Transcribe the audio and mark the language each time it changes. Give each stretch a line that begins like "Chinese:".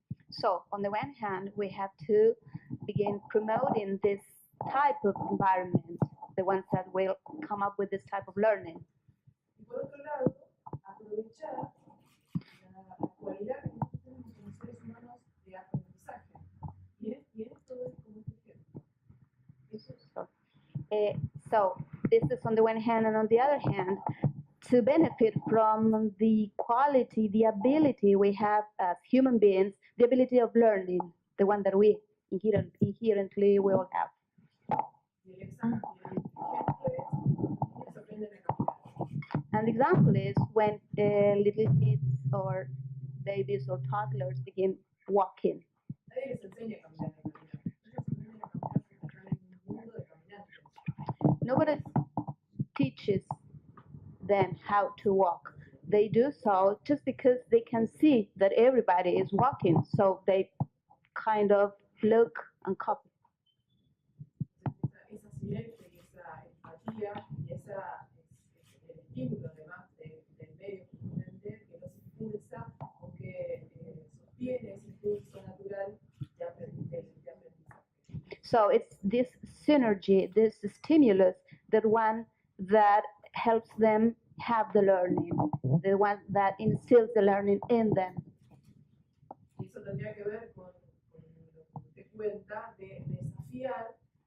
English: So, on the one hand, we have to begin promoting this type of environment, the ones that will come up with this type of learning.
Spanish: Y por otro lado, aprovechar la cualidad que nosotros tenemos como seres humanos de aprendizaje. Y esto es como un ejemplo. Eso es.
English: So, this is on the one hand, and on the other hand, to benefit from the quality, the ability we have as human beings, the ability of learning, the one that we inherently we all have.
Spanish: Y el ejemplo es, los niños aprenden a caminar.
English: And the example is when little kids or babies or toddlers begin walking.
Spanish: Nadie les enseña a caminar en realidad. Ellos aprenden a caminar porque están en un mundo de caminantes.
English: Nobody teaches them how to walk. They do so just because they can see that everybody is walking, so they kind of look and copy.
Spanish: Esa sinergia y esa empatía y el estímulo además del medio justamente que los impulsa o que sostiene ese impulso natural de aprendizaje.
English: So it's this synergy, this stimulus, that one that helps them have the learning, the one that instills the learning in them.
Spanish: Y eso tendría que ver con lo que usted cuenta de desafiar